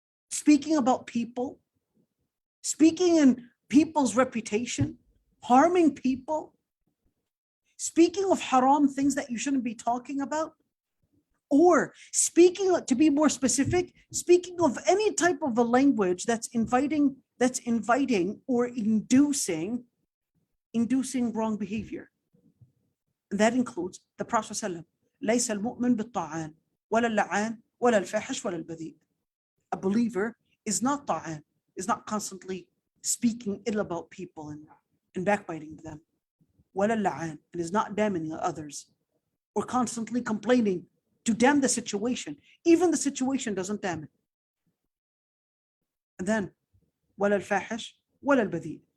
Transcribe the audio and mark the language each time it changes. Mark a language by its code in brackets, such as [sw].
[en] speaking about people, speaking in people's reputation, harming people, speaking of haram things that you shouldn't be talking about, or speaking, to be more specific, speaking of any type of a language that's inviting or inducing wrong behavior. And that includes the Prophet ﷺ. [ar] ليس المؤمن بالطاعان ولا اللعان ولا الفاحش ولا البذيء. [en] A believer is not ta'an, is not constantly speaking ill about people and backbiting them. [ar] ولا اللعان, [en] and is not damning others or constantly complaining to damn the situation. Even the situation doesn't damn it. And then [ar] ولا الفاحش ولا البذيء,